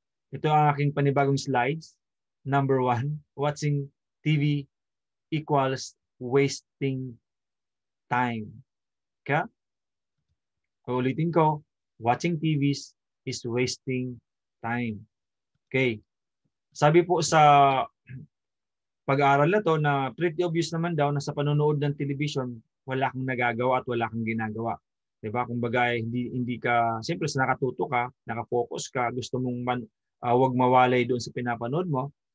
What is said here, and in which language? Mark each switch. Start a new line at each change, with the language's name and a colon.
Filipino: Ito ang aking panibagong slides.
English: Number 1, watching TV equals wasting time. Okay?
Filipino: Ulitin ko,
English: watching TVs is wasting time. Okay.
Filipino: Sabi po sa pag-aaral na to na
English: pretty obvious
Filipino: naman daw na sa panonood ng television, wala kang nagagawa at wala kang ginagawa. 'Di ba? Kumbaga hindi ka siyempre sa nakatuto ka, naka-focus ka, gusto mong wag mawalay doon sa pinapanood mo.